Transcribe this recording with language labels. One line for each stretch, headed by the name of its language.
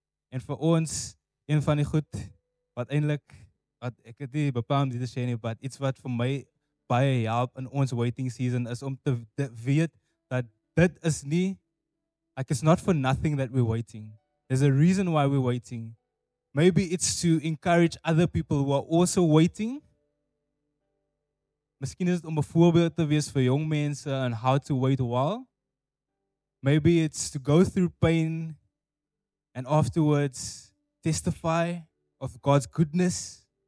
Afrikaans: En vir ons, een van die goed, wat eintlik, wat ek het nie bepaal om dit te sê nie, but iets wat vir my baie help in ons waiting season is om te weet dat dit is nie,
English: like it's not for nothing that we're waiting. There's a reason why we're waiting. Maybe it's to encourage other people who are also waiting.
Afrikaans: Miskien is dit om 'n voorbeeld te wees vir jong mense
English: on how to wait a while. Maybe it's to go through pain and afterwards testify of God's goodness.